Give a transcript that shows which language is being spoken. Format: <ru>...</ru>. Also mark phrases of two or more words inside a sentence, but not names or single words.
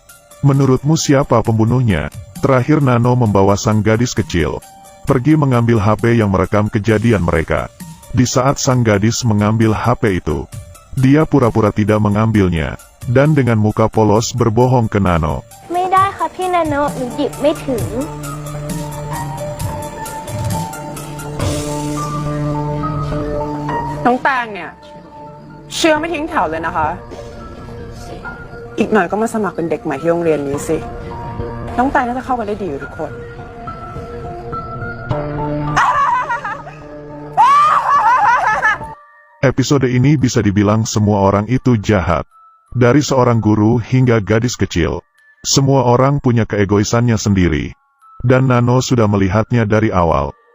<id>Menurutmu siapa pembunuhnya? Terakhir Nano membawa sang gadis kecil pergi mengambil HP yang merekam kejadian mereka. Di saat sang gadis mengambil HP itu, dia pura-pura tidak mengambilnya, dan dengan muka polos berbohong ke Nano.</id> <th>ไม่ได้ค่ะพี่นาโนะหนูหยิบไม่ถึง น้องแตงเนี่ยเชื่อไม่ทิ้งแถวเลยนะคะ อีกหน่อยก็มาสมัครเป็นเด็กใหม่ที่โรงเรียนนี้สิ น้องแตงน่าจะเข้ากันได้ดีกับทุกคน</th> <id>Episode ini bisa dibilang semua orang itu jahat. Dari seorang guru hingga gadis kecil, semua orang punya keegoisannya sendiri. Dan Nano sudah melihatnya dari awal.</id>